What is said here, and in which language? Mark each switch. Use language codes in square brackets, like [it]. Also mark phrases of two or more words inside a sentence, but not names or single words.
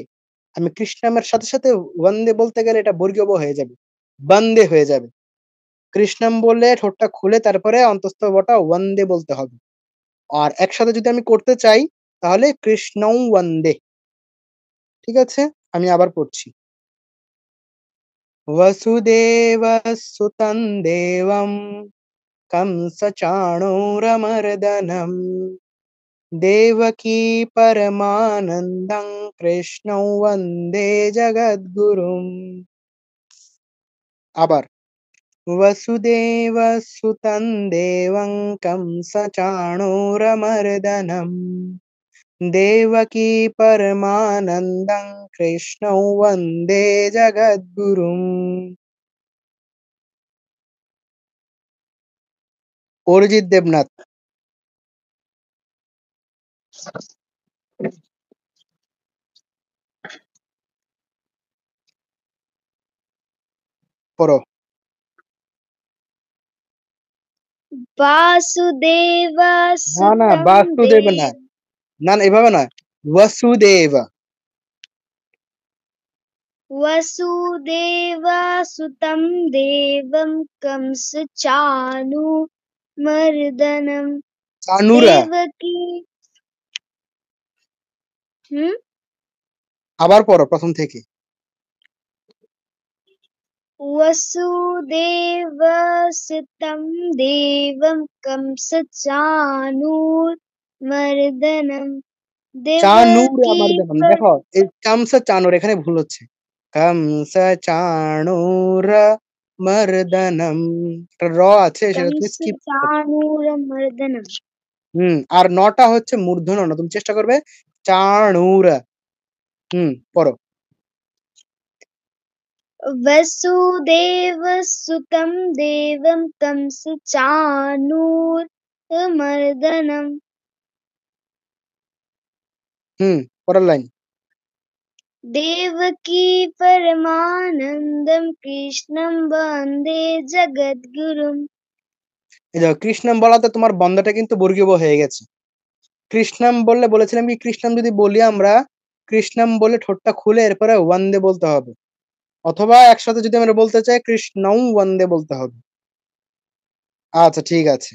[bn] আমি কৃষ্ণমের সাথে সাথে বন্দে বলতে গেলে এটা বর্গীয় ব হয়ে যাবে, বন্দে হয়ে যাবে। কৃষ্ণম বললে ঠোঁটটা খুলে তারপরে অন্তস্থ বটা বন্দে বলতে হবে। আর একসাথে যদি আমি করতে চাই তাহলে [sa] কৃষ্ণৌ বন্দে। [bn] ঠিক আছে, আমি আবার পড়ছি। [sa] वसुदेव सुतं देवं कंसचाणूरमर्दनं देवकी परमानन्दं कृष्णं वन्दे जगद्गुरुम्। [bn] আবার [sa] वसुदेव सुतं देवं कंसचाणूरमर्दनं देवकी परमानन्दं कृष्णं वन्दे जगद्गुरुम्। [bn] অরিজিৎ দেবনাথ, পড়ো। [sa] वासुदेव [bn] না না, [sa] सुतं [bn] বাসুদেব না, [sa] देव [bn] না না, এভাবে না, [sa] वसुदेव। वसुदेव सुतं देवं कंसचाणूरमर्दनं চানুরা, देवकी [bn] আবার পড়ো প্রথম থেকে। [sa] वसुदेव सुतं देवं कंसचाणूरमर्दनं চানুর देवकी [bn] আমার দেন, দেখো এই কামসা চানুর এখানে ভুল হচ্ছে, [sa] কামসা চানুর মর্দনম, [bn] একটা র আছে সেটা তুমি স্কিপ করো। [sa] कंसचाणूरमर्दनं [bn] আর নটা হচ্ছে মূর্ধন্য ন, তুমি চেষ্টা করবে চানুর। পড়ো। [sa] वसुदेव सुतं देवं कंसचाणूरमर्दनं [bn] পরের লাইন। [sa] देवकी परमानन्दं कृष्णं वन्दे जगद्गुरुम् [bn] এই দেখো কৃষ্ণম বলাতে তোমার বন্ধাটা কিন্তু বর্গীয় ব হয়ে গেছে। কৃষ্ণম বললে বলেছিলাম কি, কৃষ্ণম যদি বলি আমরা, কৃষ্ণম বলে ঠোঁটটা খুলে এরপরে ওয়ান্দে বলতে হবে, অথবা একসাথে যদি আমরা বলতে চাই [sa] কৃষ্ণৌ ওয়ান্দে [bn] বলতে হবে। আচ্ছা ঠিক আছে।